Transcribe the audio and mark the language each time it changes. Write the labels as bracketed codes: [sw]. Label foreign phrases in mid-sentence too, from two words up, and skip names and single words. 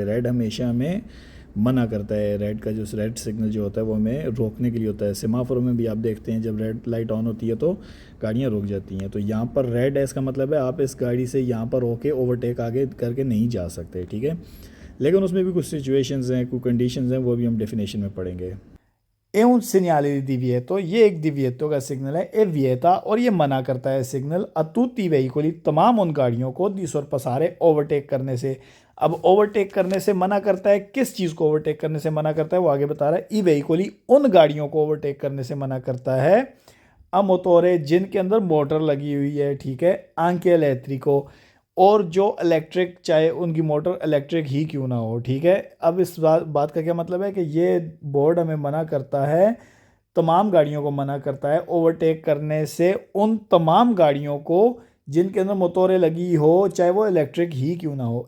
[ur] ریڈ ہمیشہ ہمیں منع کرتا ہے۔ ریڈ کا جو ریڈ سگنل جو ہوتا ہے وہ ہمیں روکنے کے لیے ہوتا ہے. سیمافور میں بھی آپ دیکھتے ہیں جب ریڈ لائٹ آن ہوتی ہے تو گاڑیاں رک جاتی ہیں. تو یہاں پر ریڈ ہے، اس کا مطلب ہے آپ اس گاڑی سے یہاں پر ہو کے اوورٹیک آگے کر کے نہیں جا سکتے، ٹھیک ہے. لیکن اس میں بھی کچھ سچویشنز ہیں، کچھ کنڈیشنز ہیں، وہ بھی ہم ڈیفینیشن میں پڑھیں گے. [it] è un segnale di divieto, [ur] یہ ایک دیویتو کا سگنل ہے, [it] è vieta, [ur] اور یہ منع کرتا ہے سگنل [it] a tutti i veicoli, [ur] تمام ان گاڑیوں کو [it] di sorpassare [ur] اوورٹیک کرنے سے. اب اوورٹیک کرنے سے منع کرتا ہے، کس چیز کو اوورٹیک کرنے سے منع کرتا ہے وہ آگے بتا رہا ہے. [it] i veicoli, [ur] ان گاڑیوں کو اوورٹیک کرنے سے منع کرتا ہے [it] a motore, [ur] جن کے اندر موٹر لگی ہوئی ہے، ٹھیک ہے, [it] anche elettrico, [ur] اور جو الیکٹرک، چاہے ان کی موٹر الیکٹرک ہی کیوں نہ ہو، ٹھیک ہے. اب اس بات کا کیا مطلب ہے کہ یہ بورڈ ہمیں منع کرتا ہے، تمام گاڑیوں کو منع کرتا ہے اوورٹیک کرنے سے ان تمام گاڑیوں کو جن کے اندر موٹریں لگی ہوں، چاہے وہ الیکٹرک ہی کیوں نہ ہو.